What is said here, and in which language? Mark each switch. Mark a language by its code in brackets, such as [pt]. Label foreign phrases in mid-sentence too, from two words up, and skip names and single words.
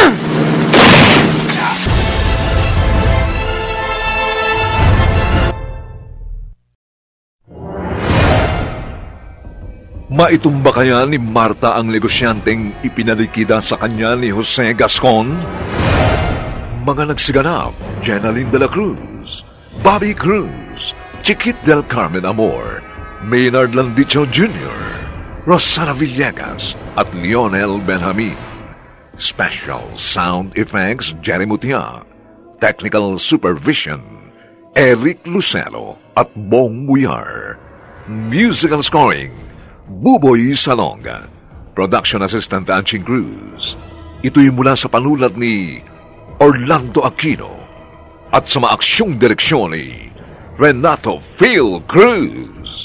[tl] Maitumba kaya ni Marta ang negosyanteng ipinalikida sa kanya ni Jose Gascon? Mga nagsiganap, Jenaline de la Cruz, Bobby Cruz, Chiquit del Carmen Amor, Maynard Landicho Jr., Rosana Villegas at Lionel Benjamin. [en] Special Sound Effects, Jerry Mutia. Technical Supervision, [tl] Eric Lucero at Bong Buyar. [en] Musical Scoring, Buboy Salonga. Production Assistant [tl] Anching Cruz. Ito'y mula sa panulat ni Orlando Aquino at sa maaksyong direksyon ni Renato Phil Cruz.